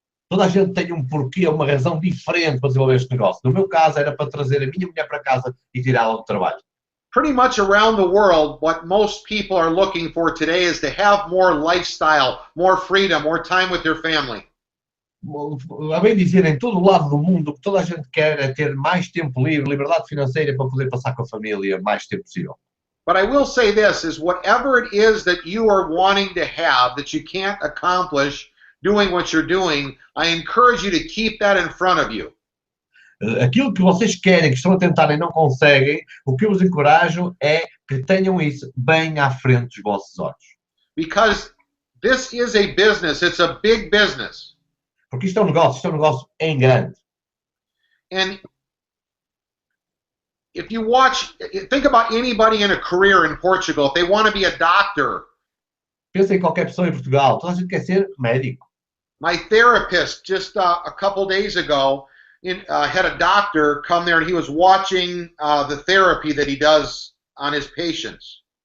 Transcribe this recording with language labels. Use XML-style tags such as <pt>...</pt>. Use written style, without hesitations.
<pt>Toda a gente tem um porquê, uma razão diferente para desenvolver este negócio. No meu caso, era para trazer a minha mulher para casa e tirá-la do trabalho.</pt> <en>Pretty much around the world, what most people are looking for today is to have more lifestyle, more freedom, more time with their family.</en> <pt>A bem dizer, em todo o lado do mundo, o que toda a gente quer é ter mais tempo livre, liberdade financeira para poder passar com a família mais tempo possível.</pt> <en>But I will say this, is whatever it is that you are wanting to have that you can't accomplish doing what you're doing, I encourage you to keep that in front of you.</en> <pt>Aquilo que vocês querem, que estão a tentar e não conseguem, o que eu vos encorajo é que tenham isso bem à frente dos vossos olhos.</pt> <en>Because this is a business, it's a big business.</en> <pt>Porque isto é um negócio em grande.</pt> <en>And if you think about anybody in a career in Portugal, if they want to be a doctor.</en> <pt>Pensa em qualquer pessoa em Portugal, toda a gente quer ser médico.</pt> <en>My therapist just a couple days ago had a doctor come there and he was watching the therapy that he does on his patients.</en>